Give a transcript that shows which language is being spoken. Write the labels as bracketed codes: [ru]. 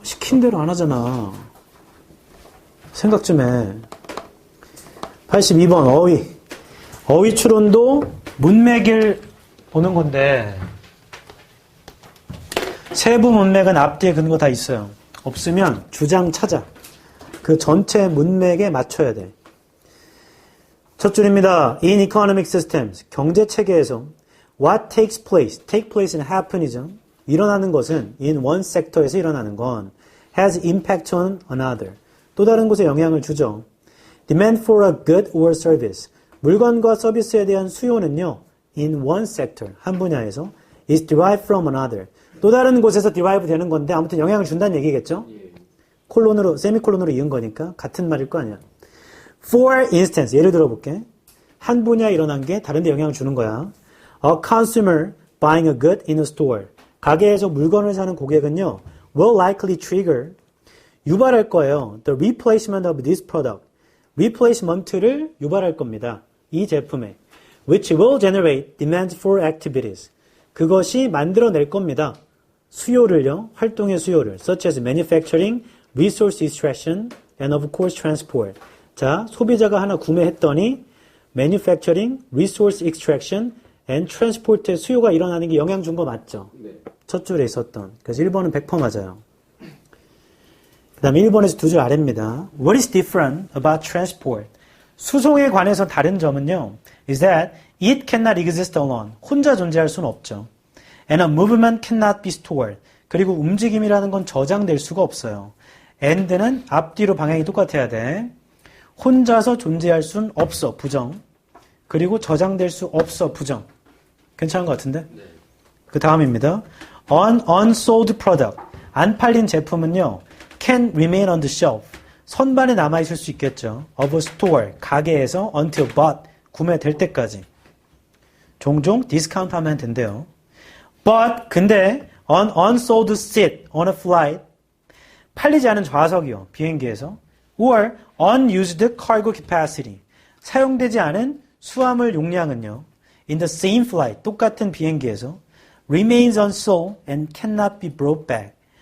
[ko] 시킨 대로 안 하잖아. 생각 좀 해. 82번, 어휘. 어휘 추론도 문맥을 보는 건데, 세부 문맥은 앞뒤에 근거 다 있어요. 없으면 주장 찾아. 그 전체 문맥에 맞춰야 돼. 첫 줄입니다. [en] In economic systems, [ko] 경제 체계에서 [en] what takes place, take place and happen이죠. [ko] 일어나는 것은 [en] in one sector에서 [ko] 일어나는 건 [en] has impact on another. [ko] 또 다른 곳에 영향을 주죠. [en] Demand for a good or service, [ko] 물건과 서비스에 대한 수요는요, [en] in one sector, [ko] 한 분야에서 [en] is derived from another. [ko] 또 다른 곳에서 derive 되는 건데 아무튼 영향을 준다는 얘기겠죠? 콜론으로, 세미콜론으로 이은 거니까 같은 말일 거 아니야. [en] For instance, [ko] 예를 들어볼게. 한 분야에 일어난 게 다른 데 영향을 주는 거야. [en] A consumer buying a good in a store. [ko] 가게에서 물건을 사는 고객은요, [en] will likely trigger, [ko] 유발할 거예요. [en] The replacement of this product. [ko] replacement를 유발할 겁니다. 이 제품에. [en] Which will generate demand for activities. [ko] 그것이 만들어낼 겁니다. 수요를요, 활동의 수요를. [en] Such as manufacturing, resource extraction, and of course transport. [ko] 자, 소비자가 하나 구매했더니 [en] manufacturing, resource extraction, and transport [ko] 의 수요가 일어나는 게 영향 준 거 맞죠? 네. 첫 줄에 있었던. 그래서 1번은 100% 맞아요. 그 다음에 1번에서 두 줄 아래입니다. [en] What is different about transport? [ko] 수송에 관해서 다른 점은요, [en] is that it cannot exist alone. [ko] 혼자 존재할 수는 없죠. [en] And a movement cannot be stored. [ko] 그리고 움직임이라는 건 저장될 수가 없어요. and는 앞뒤로 방향이 똑같아야 돼. 혼자서 존재할 수는 없어, 부정. 그리고 저장될 수 없어, 부정. 괜찮은 것 같은데? 네. 그 다음입니다. [en] An unsold product. [ko] 안 팔린 제품은요, [en] can remain on the shelf. [ko] 선반에 남아있을 수 있겠죠. [en] of a store. [ko] 가게에서 [en] until bought. [ko] 구매될 때까지. 종종 디스카운트 하면 된대요. [en] But, [ko] 근데, [en] an unsold seat on a flight. [ko] 팔리지 않은 좌석이요. 비행기에서. [en] Or unused cargo capacity. [ko] 사용되지 않은 수화물 용량은요. [en] In the same flight. [ko] 똑같은 비행기에서. [en] Remains unsold and cannot be brought back.